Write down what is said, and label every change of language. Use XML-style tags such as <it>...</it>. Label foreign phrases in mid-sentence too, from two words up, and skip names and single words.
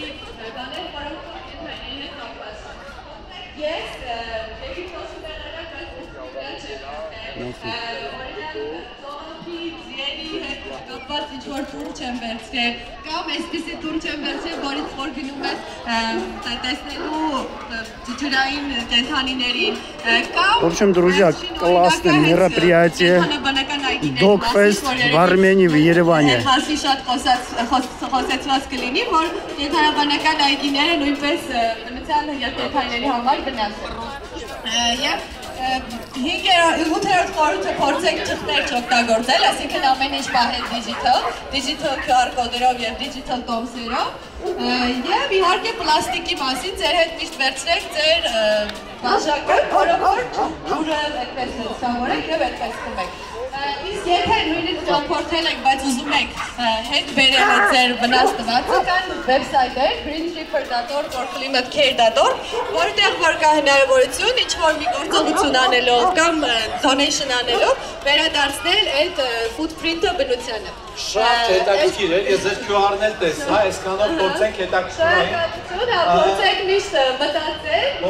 <hy>Ինչ-որ տուր չեմ վերցրել, կամ այսպիսի տուր չեմ վերցրել, որից որ գնում ես տեսնելու ջրային կենդանիներին, կամ</hy> <ru>В общем, друзья, классное мероприятие Dogfest в Армении, в Երևանը։</ru> <hy>Հասի շատ խոսեցված կլինի, որ կենդանաբանական այգիները նույնպես բնության կենդանիների համար վնասվեն։ Եվ 8-րդ խորհուրդը փորձեք ճղտեր չօգտագործել, այսինքն ամեն ինչ պահել</hy> <en>digital QR</en> <hy>կոդերով եւ digital տոմսերով, եւ իհարկե պլաստիկի մասին ձեր հետ միշտ վերցրեք ձեր բաժակը, որով որ ջուրը այդպես սովորեք եւ այդպես խմեք։ Իսկ եթե նույնիսկ ճամփորդել եք, բայց ուզում եք հետ բերել ձեր վնաս տվածը, կան վեբսայթեր</hy> <en>greenreaper.org or climatecare.org,</en> <hy>որտեղ որ կա հնարավորություն ինչ-որ մի գործողություն անելով կամ donation անելով վերադարձնել այդ footprint-ը բնությանը։ Շատ հետաքրքիր է, ես ձեր QR-ն էլ տեսա, այսքանով փորձենք հետաքրքրել։ Փորձենք միշտ մտածել,</hy>